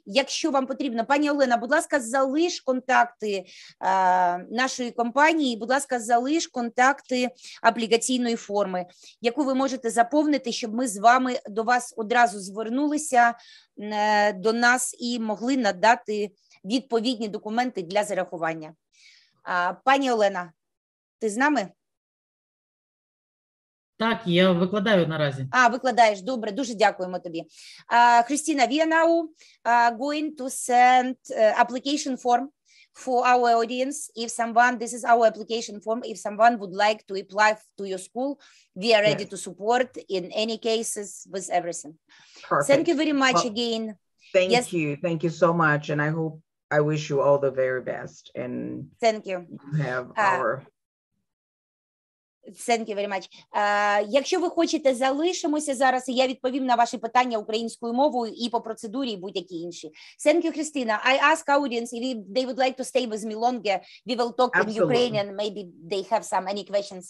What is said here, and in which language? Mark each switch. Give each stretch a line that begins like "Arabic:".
Ukrainian: Якщо вам потрібно, пані Олена, будь ласка, залиш контакти нашої компанії, будь ласка, залиш контакти аплікаційної форми, яку ви можете заповнити, щоб ми з вами до вас одразу звернулися до нас і могли надати відповідні документи для зарахування. Пані Олена, ти з нами? Так, я викладаю наразі. Викладаєш, добре, дуже дякуємо тобі.
English: Christina, we are now going to send application form for our audience. If someone, this is our application form, if someone would like to apply to your school, we are ready to support in any cases with everything. Perfect. Thank you very much again. Thank you so much, and I wish you all the very best. And thank you. You have our... Thank you very much.
Ukrainian: Якщо ви хочете, залишимося зараз, і я відповім на ваші питання українською мовою і по процедурі, і будь-які інші.
English: Thank you, Christina. I ask audience if they would like to stay with me longer. We will talk in Ukrainian. Maybe they have any questions.